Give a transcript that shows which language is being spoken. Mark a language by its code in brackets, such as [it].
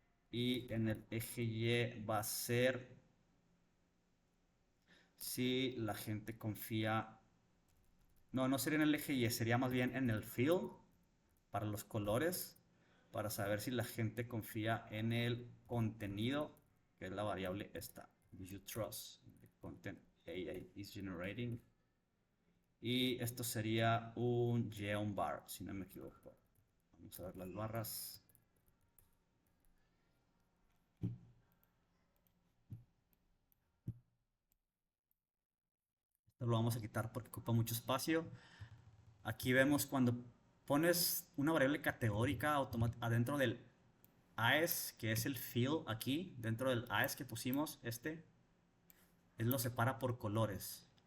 [es] Y en el eje Y va a ser si la gente confía. No sería en el eje Y, sería más bien en el field para los colores, para saber si la gente confía en el contenido, que es la variable esta. [en] Do you trust the content AI is generating? [es] Y esto sería un geom bar, si no me equivoco. Vamos a ver las barras. Esto lo vamos a quitar porque ocupa mucho espacio. Aquí vemos cuando pones una variable categórica adentro del AES, que es el field aquí, dentro del AES que pusimos, él lo separa por colores.